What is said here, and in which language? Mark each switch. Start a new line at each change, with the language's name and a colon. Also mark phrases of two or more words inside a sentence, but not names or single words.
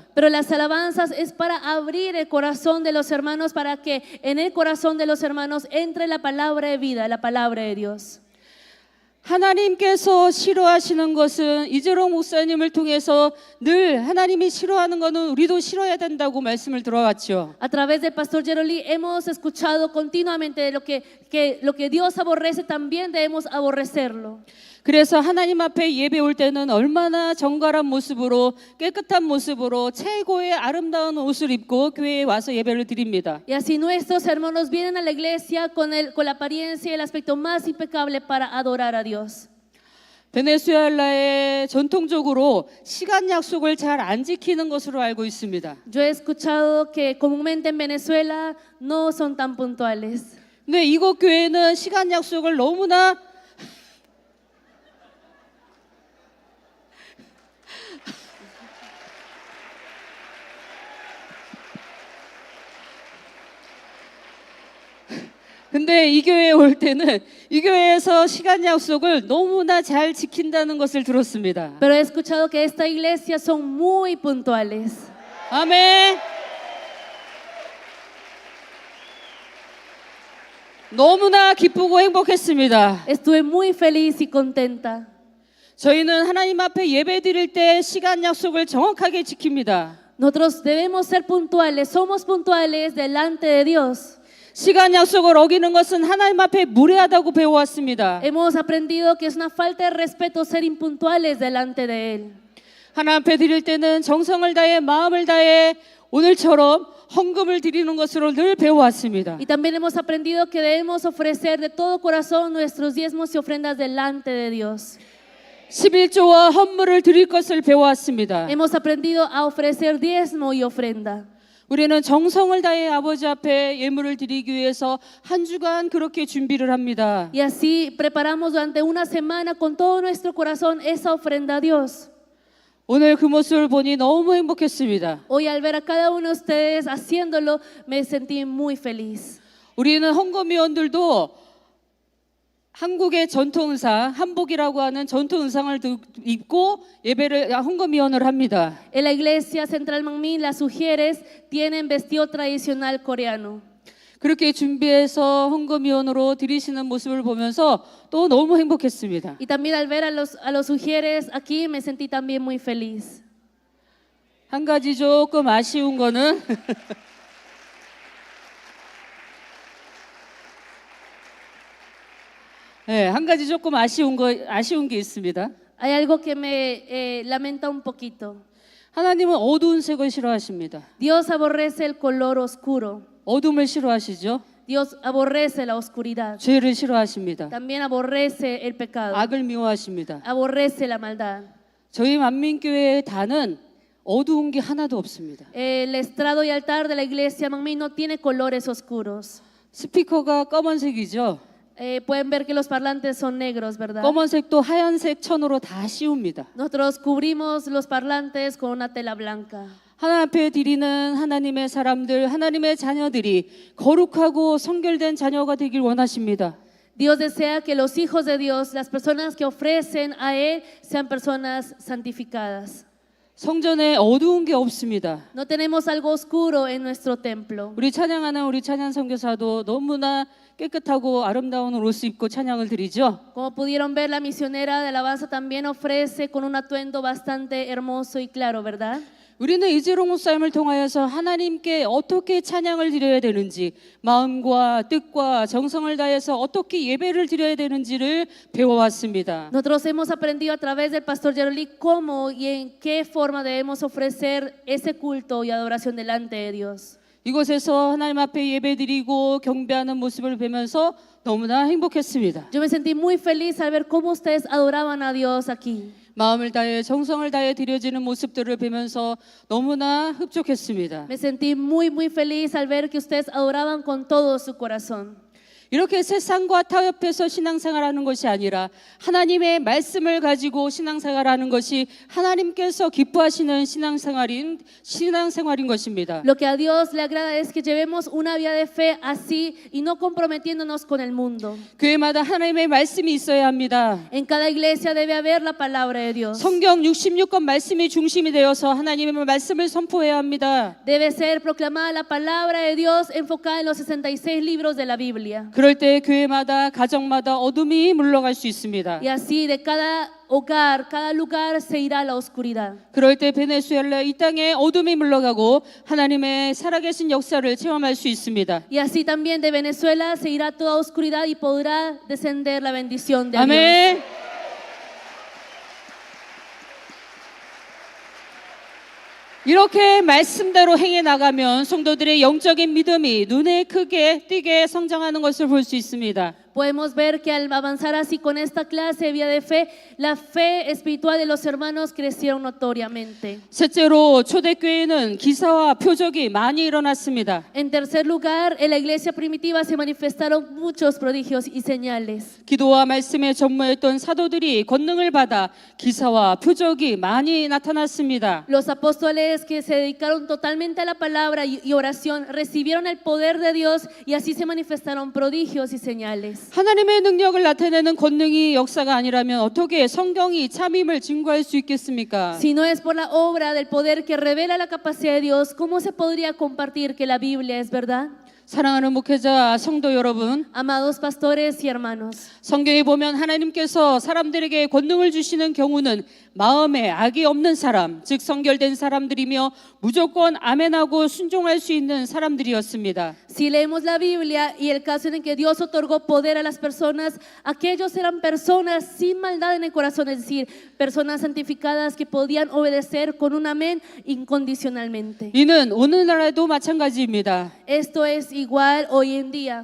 Spanish: Pero las alabanzas es para abrir el corazón de los hermanos, para que en el corazón de los hermanos entre la palabra de vida, la palabra de Dios.
Korean: 하나님께서 싫어하시는 것은 이재롱 목사님을 통해서 늘 하나님이 싫어하는 것은 우리도 싫어야 된다고 말씀을 들어왔죠.
Spanish: A través del pastor Jeroli hemos escuchado continuamente de lo que Dios aborrece, también debemos aborrecerlo.
Korean: 그래서 하나님 앞에 예배 올 때는 얼마나 정갈한 모습으로 깨끗한 모습으로 최고의 아름다운 옷을 입고 교회에 와서 예배를 드립니다.
Spanish: Y así nuestros hermanos vienen a la iglesia con la apariencia y el aspecto más impecable para adorar a Dios.
Korean: 베네수엘라에 전통적으로 시간 약속을 잘 안 지키는 것으로 알고 있습니다.
Spanish: Yo he escuchado que comúnmente en Venezuela no son tan puntuales.
Korean: 근데 이곳 교회는 시간 약속을 너무나 근데 이 교회에 올 때는 이 교회에서 시간 약속을 너무나 잘 지킨다는 것을 들었습니다.
Spanish: Pero he escuchado que esta iglesia son muy puntuales.
Korean: 아멘. 너무나 기쁘고 행복했습니다.
Spanish: Estuve muy feliz y contenta.
Korean: 저희는 하나님 앞에 예배 드릴 때 시간 약속을 정확하게 지킵니다.
Spanish: Nosotros debemos ser puntuales, somos puntuales delante de Dios.
Korean: 시간 약속을 어기는 것은 하나님 앞에 무례하다고 배워왔습니다.
Spanish: Hemos aprendido que es una falta de respeto ser impuntuales delante de Él.
Korean: 하나님 앞에 드릴 때는 정성을 다해 마음을 다해 오늘처럼 헌금을 드리는 것으로 늘 배워왔습니다.
Spanish: Y también hemos aprendido que debemos ofrecer de todo corazón nuestros diezmos y ofrendas delante de Dios.
Korean: 11조와 헌물을 드릴 것을 배워왔습니다.
Spanish: Hemos aprendido a ofrecer diezmo y ofrenda.
Korean: 우리는 정성을 다해 아버지 앞에 예물을 드리기 위해서 한 주간 그렇게 준비를 합니다.
Spanish: Y así preparamos durante una semana con todo nuestro corazón esa ofrenda a Dios.
Korean: 오늘 그 모습을 보니 너무 행복했습니다.
Spanish: Hoy al ver a cada uno de ustedes haciéndolo, me sentí muy feliz.
Korean: 우리는 헌금위원들도 한국의 전통 의상, 한복이라고 하는 전통 의상을 입고 예배를 헌금위원을 합니다.
Spanish: En la iglesia Central Manmin, las mujeres tienen vestido tradicional coreano.
Korean: 그렇게 준비해서 헌금위원으로 드리시는 모습을 보면서 또 너무 행복했습니다.
Spanish: Y también al ver a los mujeres aquí, me sentí también muy feliz.
Korean: 한 가지 조금 아쉬운 거는 네, 한 가지 조금 아쉬운 게 있습니다.
Spanish: Hay algo que me lamenta un poquito.
Korean: 하나님은 어두운 색을 싫어하십니다.
Spanish: Dios aborrece el color oscuro.
Korean: 어둠을 싫어하시죠?
Spanish: Dios aborrece la oscuridad.
Korean: 죄를 싫어하십니다.
Spanish: También aborrece el pecado.
Korean: 악을 미워하십니다.
Spanish: Aborrece la maldad.
Korean: 저희 만민교회의 단은 어두운 게 하나도 없습니다.
Spanish: El estrado y altar de la iglesia Manmin no tiene colores oscuros.
Korean: 스피커가 검은색이죠.
Spanish: Pueden ver que los parlantes son negros, ¿verdad?
Korean: 검은색도 하얀색 천으로 다 씌웁니다.
Spanish: Nosotros cubrimos los parlantes con una tela blanca.
Korean: 하나님 앞에 드리는 하나님의 사람들, 하나님의 자녀들이 거룩하고 성결된 자녀가 되길 원하십니다.
Spanish: Dios desea que los hijos de Dios, las personas que ofrecen a Él, sean personas santificadas.
Korean: 성전에 어두운 게 없습니다.
Spanish: No tenemos algo oscuro en nuestro templo.
Korean: 우리 찬양하는 우리 찬양 선교사도 너무나 깨끗하고 아름다운 옷을 입고 찬양을 드리죠.
Spanish: Como pudieron ver, la misionera de alabanza también ofrece con un atuendo bastante hermoso y claro, ¿verdad?
Korean: 우리는 이재롱 목사님을 통하여서 하나님께 어떻게 찬양을 드려야 되는지, 마음과 뜻과 정성을 다해서 어떻게 예배를 드려야 되는지를 배워왔습니다.
Spanish: Nosotros hemos aprendido a través del pastor Jeroli cómo y en qué forma debemos ofrecer ese culto y adoración delante de Dios.
Korean: 이곳에서 하나님 앞에 예배드리고 경배하는 모습을 보면서 너무나 행복했습니다.
Spanish: Yo me sentí muy feliz al ver cómo ustedes adoraban a Dios aquí.
Korean: 마음을 다해 정성을 다해 드려지는 모습들을 보면서 너무나 흡족했습니다.
Spanish: Me sentí muy feliz al ver que ustedes adoraban con todo su corazón.
Korean: 이렇게 세상과 타협해서 신앙생활하는 것이 아니라 하나님의 말씀을 가지고 신앙생활하는 것이 하나님께서 기뻐하시는 신앙생활인 것입니다.
Spanish: Lo que a Dios le agrada es que llevemos una vida de fe así y no comprometiéndonos con el mundo.
Korean: 교회마다 하나님의 말씀이 있어야 합니다.
Spanish: En cada iglesia debe haber la palabra de Dios.
Korean: 성경 66권 말씀이 중심이 되어서 하나님의 말씀을 선포해야 합니다.
Spanish: Debe ser proclamada la palabra de Dios enfocada en los 66 libros de la Biblia.
Korean: 그럴 때 교회마다 가정마다 어둠이 물러갈 수 있습니다.
Spanish: Y así de cada hogar, cada lugar se irá la oscuridad.
Korean: 그럴 때 베네수엘라 이 땅에 어둠이 물러가고 하나님의 살아계신 역사를 체험할 수 있습니다.
Spanish: Y así también de Venezuela se irá toda oscuridad y podrá descender la bendición de Dios.
Korean: 아멘. 이렇게 말씀대로 행해 나가면 성도들의 영적인 믿음이 눈에 크게 띄게 성장하는 것을 볼 수 있습니다.
Spanish: Podemos ver que al avanzar así con esta clase de vida de fe, la fe espiritual de los hermanos crecieron notoriamente.
Korean: 셋째로 초대교회는 기사와 표적이 많이 일어났습니다.
Spanish: En tercer lugar, en la iglesia primitiva se manifestaron muchos prodigios y señales.
Korean: 기도와 말씀에 전무했던 사도들이 권능을 받아 기사와 표적이 많이 나타났습니다.
Spanish: Los apóstoles que se dedicaron totalmente a la palabra y oración recibieron el poder de Dios y así se manifestaron prodigios y señales.
Korean: 하나님의 능력을 나타내는 권능이 역사가 아니라면 어떻게 성경이 참임을 증거할 수 있겠습니까?
Spanish: Si no es por la obra del poder que revela la capacidad de Dios, ¿cómo se podría compartir que la Biblia es verdad?
Korean: 사랑하는 목회자 성도 여러분,
Spanish: Amados pastores y hermanos,
Korean: 성경에 보면 하나님께서 사람들에게 권능을 주시는 경우는 마음에 악이 없는 사람, 즉 성결된 사람들이며 무조건 아멘하고 순종할 수 있는 사람들이었습니다.
Spanish: si leemos la Biblia y el caso en que Dios otorgó poder a las personas, aquellos eran personas sin maldad en el corazón, es decir, personas santificadas que podían obedecer con un amén incondicionalmente.
Korean: 이는 오늘날에도 마찬가지입니다.
Spanish: Esto es igual hoy en día.